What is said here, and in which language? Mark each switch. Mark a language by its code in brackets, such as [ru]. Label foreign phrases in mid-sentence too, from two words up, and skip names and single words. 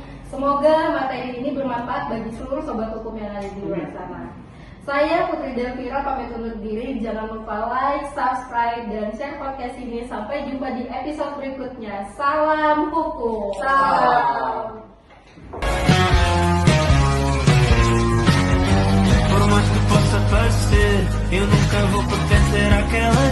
[id] Semoga materi ini bermanfaat bagi seluruh sobat hukum yang ada di luar sana. Saya Putri Delvira pamit undur diri. Jangan lupa [en] like, subscribe, [id] dan [en] share podcast [id] ini. Sampai jumpa di episode berikutnya. Salam hukum. Salam. [pt] Por mais que possa parecer, eu nunca vou pertencer àquela